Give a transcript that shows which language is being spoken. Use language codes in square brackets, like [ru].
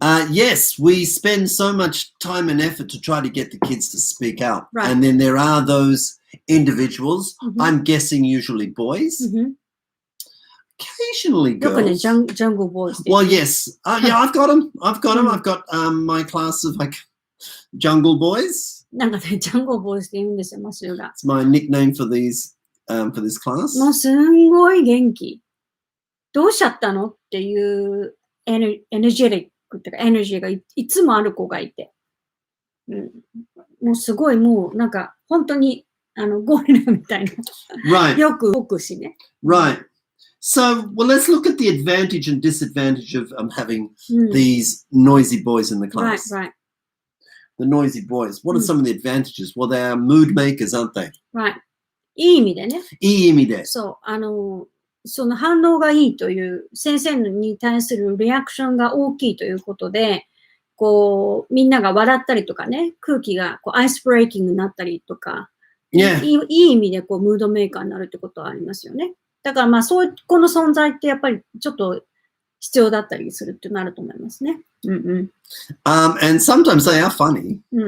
[en] Yes, we spend so much time and effort to try to get the kids to speak out. Right. And then there are those individuals, I'm guessing usually boys, occasionally girls. Jungle boys. Well, yes. Yeah, I've got them. I've got my class of like jungle boys. [ja] なんかね、ジャンゴーボーイズって言うんですよ、マシューが。 [en] It's my nickname for this class. [ja] もうすんごい元気。どうしちゃったのっていうエネジェリックっていうか、エネジーが いつもある子がいて。もうすごいもうなんか本当にゴリラみたいな。 [en] Right. [ja] よく動くしね。 [en] Right. So, well, let's look at the advantage and disadvantage of having these noisy boys in the class. Right. The noisy boys. What are some of the advantages? Well, they are mood makers, aren't they? [ja] Right. いい意味でね。いい意味で。そう。その反応がいいという、先生に対するリアクションが大きいということで、こう、みんなが笑ったりとかね、空気がこうアイスブレイキングになったりとか、 [en] Yeah. [ja] いい意味でこうムードメーカーになるってことはありますよね。だからまあそういうこの存在ってやっぱりちょっと必要だったりするってなると思いますね。 [en] And sometimes they are funny.